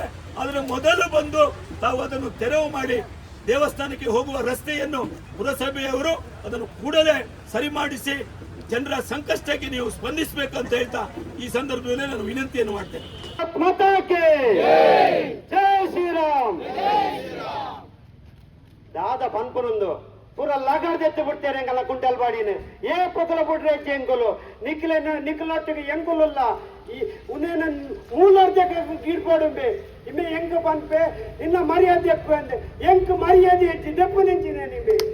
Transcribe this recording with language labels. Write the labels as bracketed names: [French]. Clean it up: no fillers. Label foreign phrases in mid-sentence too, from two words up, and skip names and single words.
[Kannada] ಅದರ ಮೊದಲು ಬಂದು ತಾವು ಅದನ್ನು ತೆರವು ಮಾಡಿ ದೇವಸ್ಥಾನಕ್ಕೆ ಹೋಗುವ ರಸ್ತೆಯನ್ನು ಪುರಸಭೆಯವರು ಅದನ್ನು ಕೂಡಲೇ ಸರಿ ಮಾಡಿಸಿ ಜನರ ಸಂಕಷ್ಟಕ್ಕೆ ನೀವು ಸ್ಪಂದಿಸಬೇಕಂತ ಹೇಳ್ತಾ ಈ ಸಂದರ್ಭದಲ್ಲಿ ನಾನು ವಿನಂತಿಯನ್ನು ಮಾಡ್ತೇನೆ. ಜೈ ಶ್ರೀರಾಮ್. [Tulu] ದಾದ ಪನ್ಪುನೊಂದು ಪೂರ ಲಗಾರ್ದು ಎತ್ತು ಬಿಡ್ತೇನೆ ಎಂಗಲ್ಲ ಕುಂಟಲ್ಪಾಡಿನ ಏ ಪೊಕಲ ಬಿಡ್ರೆ ಎಂಕುಲು ನಿಖಲೊಟ್ಟಿಗೆ ಎಂಕುಲಲ್ಲ ಈ ಉನೇನ ಮೂಲರ್ಜಕ ಗೀಡ್ಪಾಡುಂಬೆ ಇಮ್ಮೆ ಎಂಕ ಪನ್ಪೆ ಇನ್ನ ಮರ್ಯಾದೆ ಎಪ್ಪು ಅಂದೆ ಎಂಕ ಮರ್ಯಾದೆ ಹೆಚ್ಚಿ ದೆಪ್ಪು ನಿಂಚಿನೆ ನಿಮ್ಮೆ